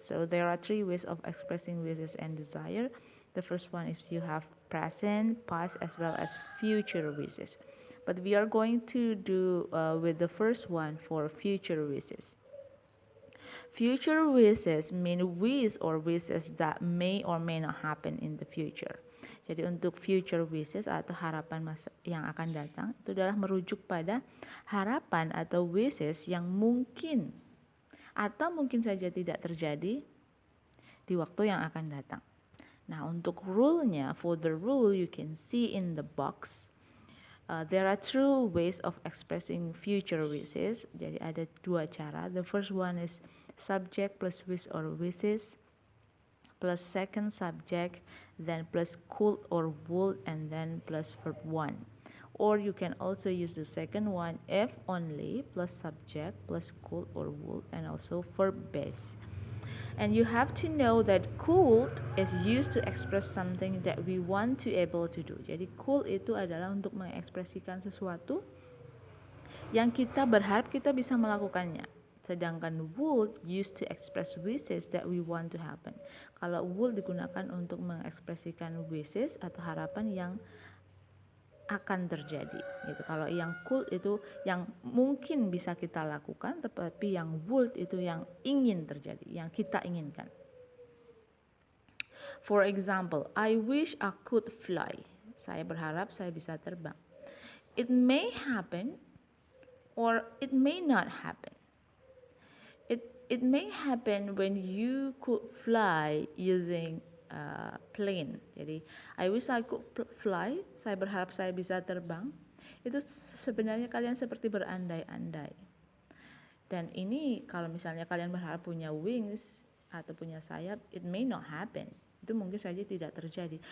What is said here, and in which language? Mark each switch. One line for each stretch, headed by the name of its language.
English: So there are three ways of expressing wishes and desire. The first one is you have present, past, as well as future wishes. But we are going to do with the first one for future wishes. Future wishes mean wish or wishes that may or may not happen in the future.
Indonesian: Jadi untuk future wishes atau harapan masa yang akan datang itu adalah merujuk pada harapan atau wishes yang mungkin atau mungkin saja tidak terjadi di waktu yang akan datang. Nah, untuk rule-nya,
English: for the rule you can see in the box. There are two ways of expressing future wishes.
Indonesian: Jadi ada dua cara.
English: The first one is subject plus wish or wishes plus second subject, then plus could or would, and then plus verb 1. Or you can also use the second one, if only plus subject plus could or would, and also verb base. And you have to know that could is used to express something that we want to able to do.
Indonesian: Jadi could itu adalah untuk mengekspresikan sesuatu yang kita berharap kita bisa melakukannya. Sedangkan
English: would used to express wishes that we want to happen.
Indonesian: Kalau would digunakan untuk mengekspresikan wishes atau harapan yang akan terjadi gitu. Kalau yang could itu yang mungkin bisa kita lakukan, tetapi yang would itu yang ingin terjadi, yang kita inginkan.
English: For example, I wish I could fly.
Indonesian: Saya berharap saya bisa terbang.
English: It may happen or it may not happen. It may happen when you could fly using plane.
Indonesian: Jadi
English: I wish I could fly.
Indonesian: Saya berharap saya bisa terbang. Itu sebenarnya kalian seperti berandai-andai. Dan ini kalau misalnya kalian berharap punya wings atau punya sayap,
English: it may not happen.
Indonesian: Itu mungkin saja tidak terjadi.